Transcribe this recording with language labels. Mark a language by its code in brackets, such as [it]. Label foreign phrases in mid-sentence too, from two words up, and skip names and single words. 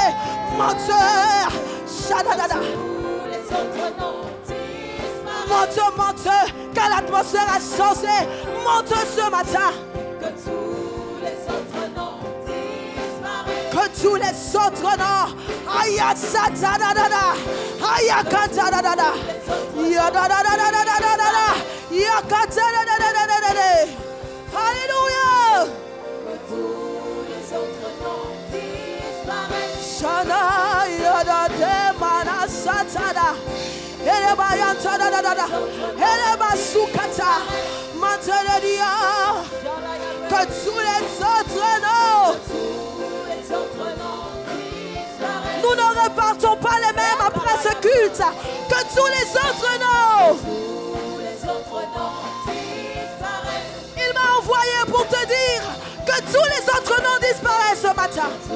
[fr] Monte, que l'atmosphère a changé. Monte ce matin. Que tous les autres noms. Ayatsadadada. Ayakatadadada. Yadadadadadadada. Yakatadadadadada. Alléluia. Shana yadade manasatada. Eleba yantadadada. Eleba sukata. Manteredia. Que tous les autres noms. Nous ne repartons pas les mêmes après ce culte que tous les autres noms. Il m'a envoyé pour te dire que tous les autres noms disparaissent ce matin.